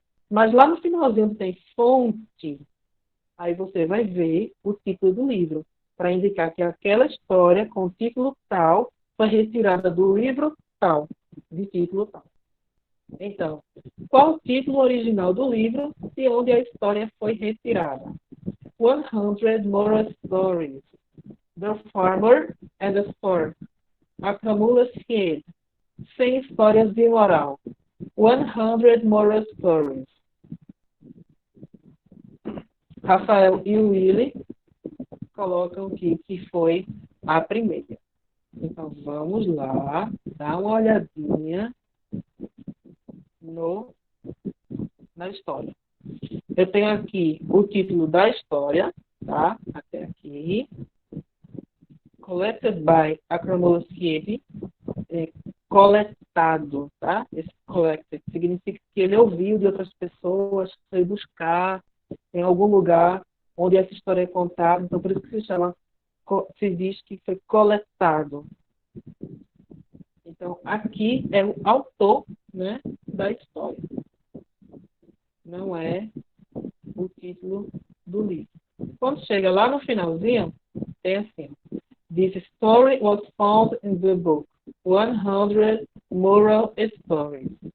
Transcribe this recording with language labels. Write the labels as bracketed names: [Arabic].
[Portuguese] Mas lá no finalzinho tem fonte. Aí você vai ver o título do livro, para indicar que aquela história com o título tal foi retirada do livro tal, de título tal. Então, qual o título original do livro de onde a história foi retirada? [English] 100 Moral Stories. The Farmer and the Stork. A Camula's Head. [Portuguese] 100 histórias de moral. [English] 100 moral stories. [Portuguese] Rafael e o Willy colocam aqui que foi a primeira. Então, vamos lá, dar uma olhadinha na história. Eu tenho aqui o título da história, tá? Até aqui. [English] Collected by Acromulus Kiedi. [Portuguese] Coletado, tá? Esse collected significa que ele ouviu de outras pessoas, foi buscar em algum lugar onde essa história é contada. Então, por isso que se diz que foi coletado. Então, aqui é o autor, né, da história. Não é o título do livro. Quando chega lá no finalzinho, tem assim: [English] This story was found in the book 100 Moral Stories.